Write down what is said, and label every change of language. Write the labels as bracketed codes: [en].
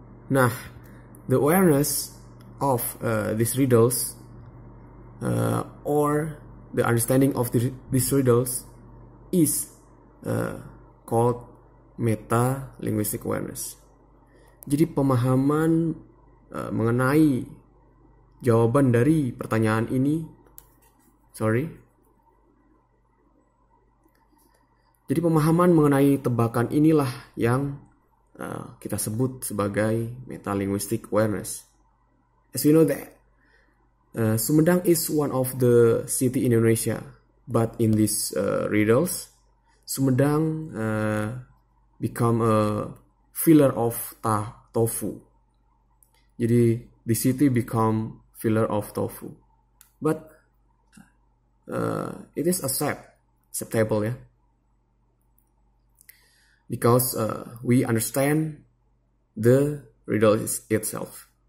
[en] Nah, the awareness of these riddles or the understanding of these riddles is called metalinguistic awareness. [id] Jadi pemahaman mengenai jawaban dari pertanyaan ini, Jadi pemahaman mengenai tebakan inilah yang kita sebut sebagai metalinguistic awareness. [en] As we know that Sumedang is one of the city in Indonesia, but in these riddles, Sumedang become a filler of tofu. Jadi the city become filler of tofu, but it is acceptable, yeah, because we understand the riddle itself.